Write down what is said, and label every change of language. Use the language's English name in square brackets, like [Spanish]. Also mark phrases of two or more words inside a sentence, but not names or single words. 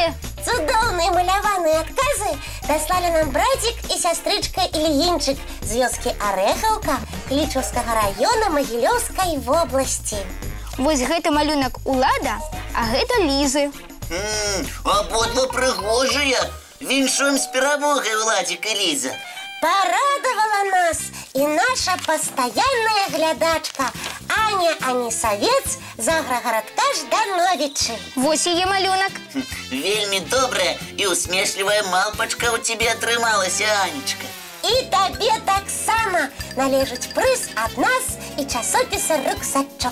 [Belarusian] Цудоўныя маляваныя адказы даслалі нам братик і сястрычка Ільінчык з вёскі Арэхаўка Клічаўскага раёна Магілёўскай вобласці. Вось гэта малюнак Улада, а гэта Лізы. Абодва прыгожыя. Віншуем з перамогай, Уладзік і Ліза. [Russian] Порадовала нас и наша постоянная глядачка Аня Анисовец [Belarusian] з аграгарадка [Russian] Ждановичы. [Belarusian] Вось яе малюнак. Вельмі добрая і усмешлівая малпачка у тебе атрымалася, Анечка. И табе таксама належыць прыз ад нас і часопіса «Рюкзачок».